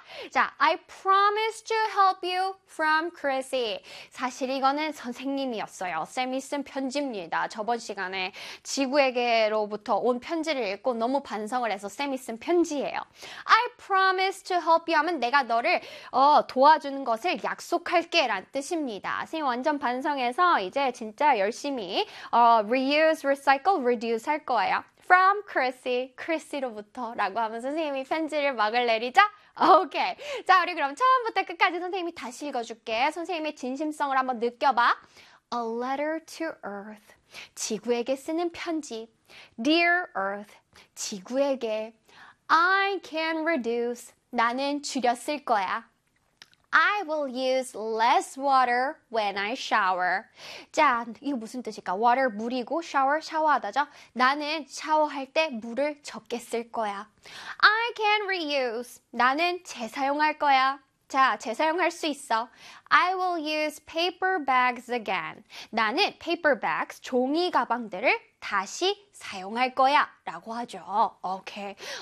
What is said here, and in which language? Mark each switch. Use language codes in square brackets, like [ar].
[en] 자, I promise to help you from Chrissy. [ko] 사실 이거는 선생님이었어요. 쌤이 쓴 편지입니다. 저번 시간에 지구에게로부터 온 편지를 읽고 너무 반성을 해서 쌤이 쓴 편지 [en] I promise to help you [ko] 하면 내가 너를 도와주는 것을 약속할게 라는 뜻입니다. 선생님 완전 반성해서 이제 진짜 열심히 reuse, recycle, reduce 할 거예요. From Chrissy, Chrissy로부터 라고 하면 선생님이 편지를 막을 내리자. 오케이. 자, 우리 그럼 처음부터 끝까지 선생님이 다시 읽어줄게. 선생님의 진심성을 한번 느껴봐. [en] A letter to Earth. [ko] 지구에게 쓰는 편지. [en] Dear Earth. [ko] 지구에게. [en] I can reduce. [ko] 나는 줄였을 거야. [en] I will use less water when I shower. [ko] 자, 이거 무슨 뜻일까? Water, 물이고 shower, 샤워하다죠? 나는 샤워할 때 물을 적게 쓸 거야. [en] I can reuse. [ko] 나는 재사용할 거야. 자, 재사용할 수 있어. [en] I will use paper bags again. [ko] 나는 paper bags, 종이 가방들을 다시 사용할 거야 라고 하죠. 오케이.